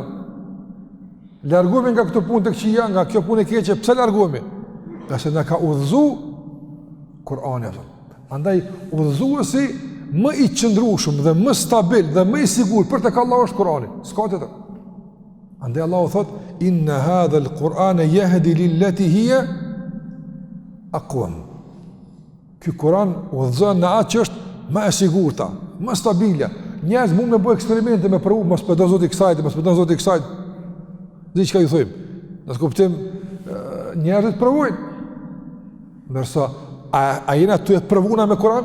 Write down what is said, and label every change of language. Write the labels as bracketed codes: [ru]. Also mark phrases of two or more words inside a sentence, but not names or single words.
[sq] Largohemi nga këtë punë të këqija, nga kjo punë e keqe, pse largohemi? Qase na ka udhëzuar Kur'ani atë. Andaj udhëzuesi më i qëndrueshëm dhe më stabil dhe më i sigurt për tek Allahu është Kur'ani. S'ka tjetër. Andaj Allahu thot: [ar] "إن هذا القرآن يهدي للتي هي أقوم." [sq] Ky Kur'an udhëzon në atë që është më e sigurta, më stabile. Njerëz mund të bëjnë eksperimente me provu, mos pëdo zoti kësaj, mos pëdo zoti kësaj. Dhe çka ju thojmë? Nëse kuptojmë njerëzit provojnë. Ndërsa a jena të provuna me Kur'an?